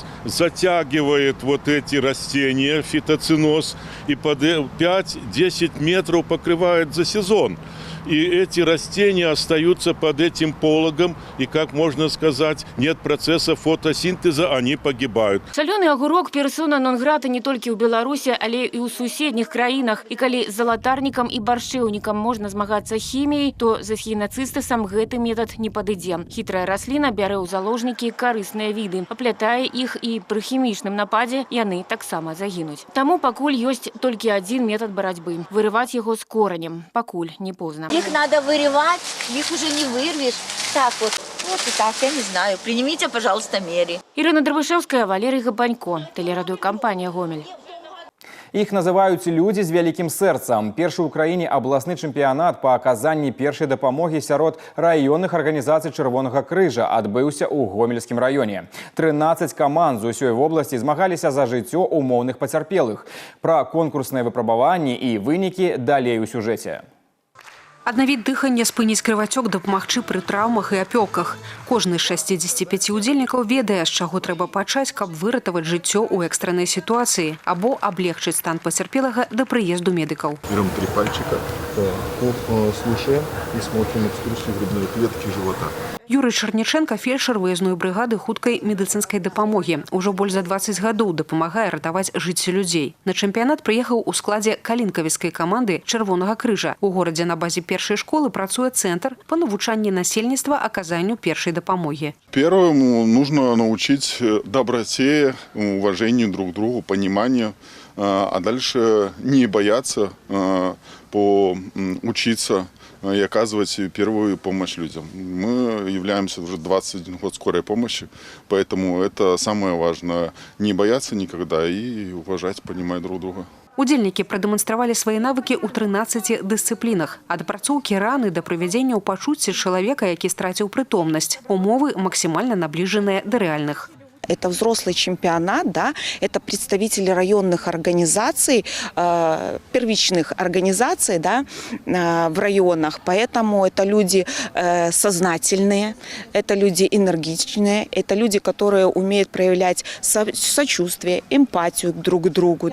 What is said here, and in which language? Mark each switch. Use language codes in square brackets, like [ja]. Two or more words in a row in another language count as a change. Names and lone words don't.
[ru] Затягивает вот эти растения, фитоциноз, и под 5-10 метров покрывает за сезон. И эти растения остаются под этим пологом, и, как можно сказать, нет процесса фотосинтеза, они погибают. [be] Шалёны агурок персона нон-грата не толькі ў Беларусі, але і ў суседніх краінах. І калі залатарнікам і баршчэўнікам можна змагацца хіміяй, то з эхінацыстасам гэты метад не падыдзе. Хітрая расліна бярэ ў заложнікі карысныя віды, аплятае іх, і пры хімічным нападзе яны таксама загінуць. Таму пакуль ёсць толькі адзін метад барацьбы – вырываць яго з коранем, пакуль не позна. [ru] Их надо вырывать, их уже не вырвешь. Так вот. Вот и так, я не знаю. Принимите, пожалуйста, меры. Ирина Дробышевская, Валерий Гапанько, телерадиокомпания «Гомель». [be] Іх называюць людзі з вялікім сэрцам. Першы ў краіне абласны чэмпіянат па аказанні першай дапамогі сярод раённых арганізацый Чырвонага крыжа адбыўся ў Гомельскім раёне. 13 каманд з усёй вобласці змагаліся за жыццё умоўных пацярпелых. Пра конкурсныя выпрабаванні і вынікі далей у сюжэце. Аднавіць дыхання, спыніць крывацёк, дапамагчы пры траўмах і апёках. Кожны з 65 удзельнікаў ведае, з чаго трэба пачаць, каб выратаваць жыццё ў экстраннай сітуацыі або аблегчыць стан пацярпелага да прыезду медыкаў. [ru] Берем 3 пальчика, слушаем и смотрим экскурсию грудной клетки живота. [be] Юрый Чарніченко, фельдшер выездной брыгады хуткай медыцынскай дапамогі. Ужо больш за 20 гадоў дапамагае ратаваць жыцці людзей. На чэмпіянат прыехаў у складзе калінкавіцкай каманды Чырвонага крыжа. У горадзе на базе першай школы працуе цэнтр па навучанні насельніцтва аказанню першай дапамогі. [ru] Первому нужно научить доброте, уважению друг к другу, пониманию, а дальше не бояться учиться и оказывать первую помощь людям. Мы являемся уже 21 год скорой помощи, поэтому это самое важное. Не бояться никогда и уважать, понимать друг друга. [be] Удзельнікі прадэманстравалі свае навыкі ў 13 дысцыплінах. Ад апрацоўкі раны да прывядзення ў пачуцці чалавека, які страціў прытомнасць. Умовы максімальна набліжаныя да рэальных. [ru] Это взрослый чемпионат, да, это представители районных организаций, первичных организаций, да, в районах. Поэтому это люди сознательные, это люди энергичные, это люди, которые умеют проявлять сочувствие, эмпатию друг к другу.